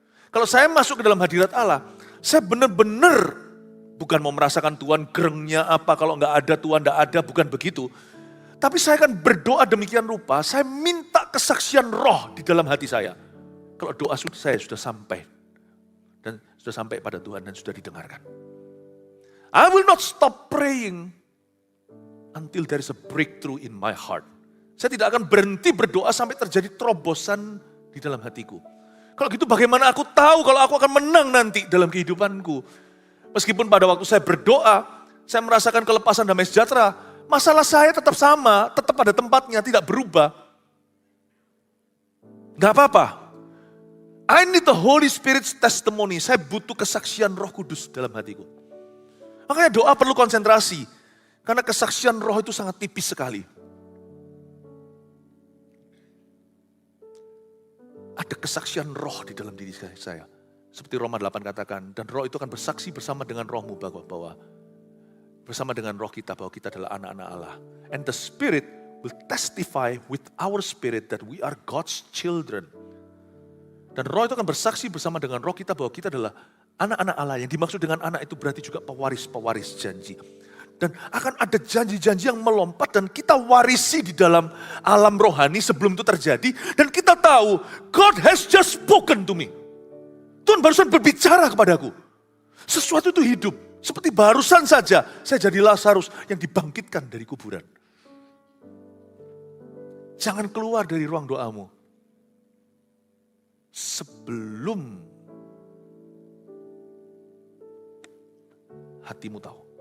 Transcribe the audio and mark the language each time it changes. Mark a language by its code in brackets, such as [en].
[id] Kalau saya masuk ke dalam hadirat Allah, saya benar-benar bukan mau merasakan Tuhan gerengnya apa, kalau nggak ada Tuhan nggak ada, bukan begitu. Tapi saya akan berdoa demikian rupa, saya minta kesaksian roh di dalam hati saya. Kalau doa saya sudah sampai, dan sudah sampai pada Tuhan dan sudah didengarkan. [en] I will not stop praying until there is a breakthrough in my heart. [id] Saya tidak akan berhenti berdoa sampai terjadi terobosan di dalam hatiku. Kalau gitu bagaimana aku tahu kalau aku akan menang nanti dalam kehidupanku. Meskipun pada waktu saya berdoa, saya merasakan kelepasan damai sejahtera. Masalah saya tetap sama, tetap pada tempatnya, tidak berubah. Gak apa-apa. [en] I need the Holy Spirit's testimony. [id] Saya butuh kesaksian Roh Kudus dalam hatiku. Makanya doa perlu konsentrasi. Karena kesaksian roh itu sangat tipis sekali. Ada kesaksian roh di dalam diri saya. Seperti Roma 8 katakan, dan roh itu akan bersaksi bersama dengan rohmu bahwa bersama dengan roh kita bahwa kita adalah anak-anak Allah. [en] And the Spirit will testify with our spirit that we are God's children. [id] Dan roh itu akan bersaksi bersama dengan roh kita bahwa kita adalah anak-anak Allah. Yang dimaksud dengan anak itu berarti juga pewaris-pewaris janji. Dan akan ada janji-janji yang melompat dan kita warisi di dalam alam rohani sebelum itu terjadi. Dan kita tahu, [en] God has just spoken to me. [id] Tuhan barusan berbicara kepadaku. Sesuatu itu hidup. Seperti barusan saja saya jadi Lazarus yang dibangkitkan dari kuburan. Jangan keluar dari ruang doamu. Sebelum hatimu tahu.